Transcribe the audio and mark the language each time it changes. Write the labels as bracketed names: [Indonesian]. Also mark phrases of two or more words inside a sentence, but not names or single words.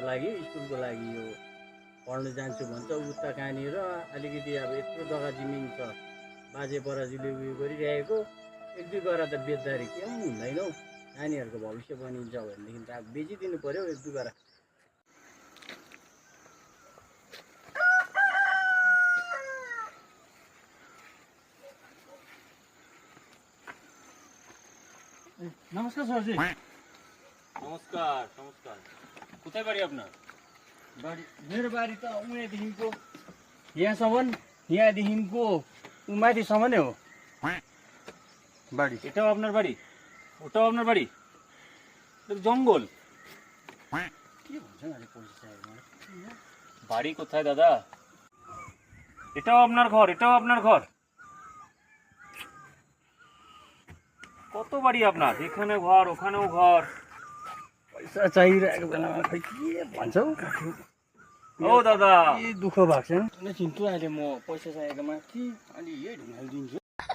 [Nepali] लागि स्कुलको लागि यो पढ्नु जान्छु भन्छ उता कहाँनिर अलिकति अब यत्रो जग्गा जमिन छ बाजे बराजुले उयो गरिरहेको एक दुई गरा त बेच्दाखेरि के पनि हुँदैन हौ नानीहरूको भविष्य बनिन्छ भनेदेखि त अब बेचिदिनु पऱ्यो एक दुई गरा नमस्कार सरजी [Bangla] নমস্কার নমস্কার কোথায় বাড়ি আপনার [Nepali] बारी मेरो बारी त उहाँदेखिको यहाँसम्म यहाँदेखिको माथिसम्म नै हो बारी [Bangla] এটাও আপনার বাড়ি ওটাও আপনার বাড়ি এটা তো জঙ্গল [Nepali] के भन्छ अहिले पुलिस चाहिएको [Bangla] বাড়ি কোথায় দাদা এটাও আপনার ঘর এটাও আপনার ঘর কত বাড়ি আপনার এখানে ঘর ওখানেও ঘর [Nepali] पैसा चाहिरहेको बेलामा खै के भन्छौ [Bangla] ও দাদা [Nepali] के दुःख भएको छ चिन्छु अहिले म पैसा चाहिएकोमा कि अलि यही ढुङ्गाले दिन्छु